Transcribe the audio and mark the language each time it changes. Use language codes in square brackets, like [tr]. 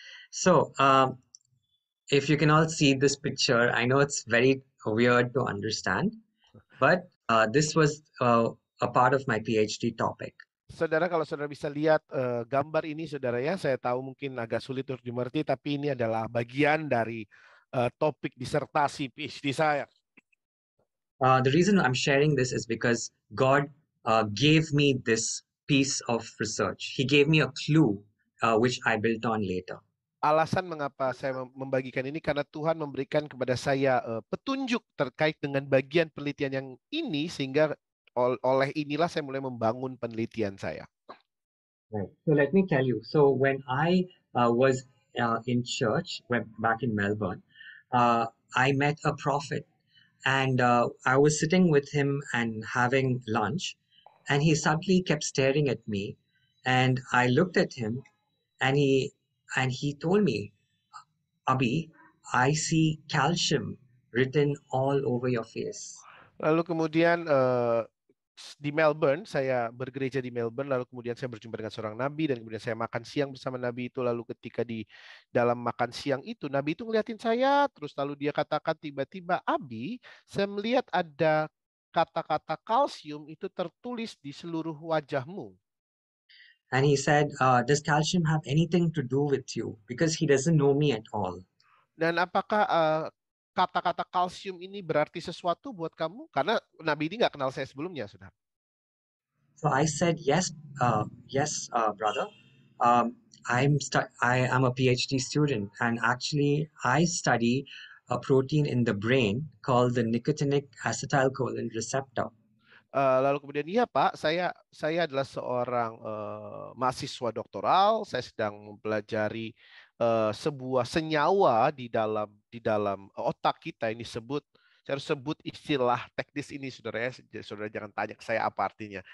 [en] So if you can all see this picture, I know it's very weird to understand, but this was a part of my PhD topic. [id] Saudara, kalau saudara bisa lihat gambar ini, saudara ya, saya tahu mungkin agak sulit untuk dimengerti, tapi ini adalah bagian dari topik disertasi PhD saya. [en] The reason I'm sharing this is because God gave me this piece of research. He gave me a clue which I built on later. [id] Alasan mengapa saya membagikan ini karena Tuhan memberikan kepada saya petunjuk terkait dengan bagian penelitian yang ini, sehingga oleh inilah saya mulai membangun penelitian saya. [en] Right. So let me tell you. So when I was in church back in Melbourne, I met a prophet, and I was sitting with him and having lunch, and he suddenly kept staring at me, and I looked at him, and he told me, Abhi, I see calcium written all over your face. [id] Lalu kemudian di Melbourne, saya bergereja di Melbourne, lalu kemudian saya berjumpa dengan seorang nabi, dan kemudian saya makan siang bersama nabi itu. Lalu ketika di dalam makan siang itu, nabi itu ngeliatin saya, terus lalu dia katakan tiba-tiba, Abi, saya melihat ada kata-kata kalsium itu tertulis di seluruh wajahmu. [en] And he said, does calcium have anything to do with you? Because he doesn't know me at all. [id] Dan apakah kata-kata kalsium ini berarti sesuatu buat kamu? Karena nabi ini nggak kenal saya sebelumnya, saudara. [en] So I said, yes, brother. I am a PhD student, and actually I study a protein in the brain called the nicotinic acetylcholine receptor. [id] Lalu kemudian, iya Pak, saya adalah seorang mahasiswa doktoral. Saya sedang mempelajari sebuah senyawa di dalam otak kita. Ini saya harus sebut istilah teknis ini, saudara ya. Saudara jangan tanya ke saya apa artinya.